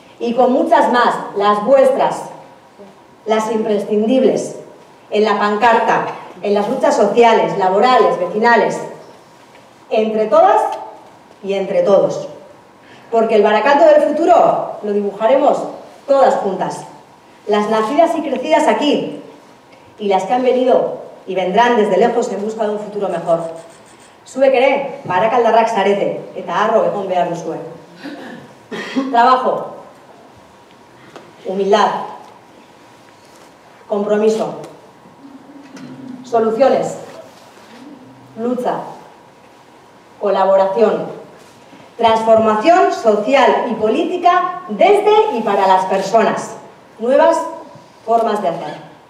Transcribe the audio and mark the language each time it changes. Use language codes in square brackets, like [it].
[es] Y con muchas más, las vuestras, las imprescindibles, en la pancarta, en las luchas sociales, laborales, vecinales, entre todas y entre todos. Porque el Baracaldo del futuro lo dibujaremos todas juntas. Las nacidas y crecidas aquí y las que han venido y vendrán desde lejos en busca de un futuro mejor. [eu] Zuek ere, barakaldarrak zarete, eta harro egon behar duzue. [es] Trabajo, humildad, compromiso, soluciones, lucha, colaboración, transformación social y política desde y para las personas, nuevas formas de hacer.